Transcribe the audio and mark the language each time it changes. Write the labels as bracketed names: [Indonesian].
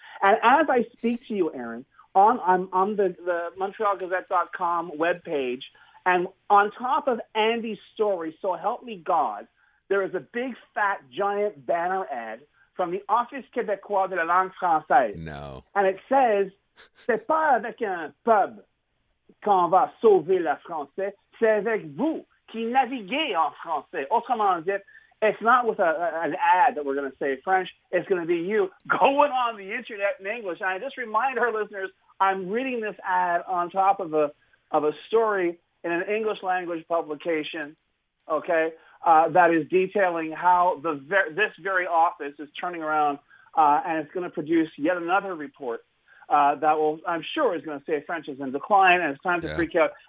[English] And as I speak to you, Aaron, I'm on the MontrealGazette.com webpage, and on top of Andy's story, so help me God, there is a big, fat, giant banner ad from the Office québécois de la langue française. No. [French] And it says, c'est pas avec un pub qu'on va sauver le français, c'est avec vous qui naviguez en français. Autrement dit, [English] it's not with an ad that we're going to say French. It's going to be you going on the internet in English. And I just remind our listeners, I'm reading this ad on top of a story in an English language publication, okay, that is detailing how this very office is turning around and it's going to produce yet another report that will, I'm sure, is going to say French is in decline and it's time to freak out.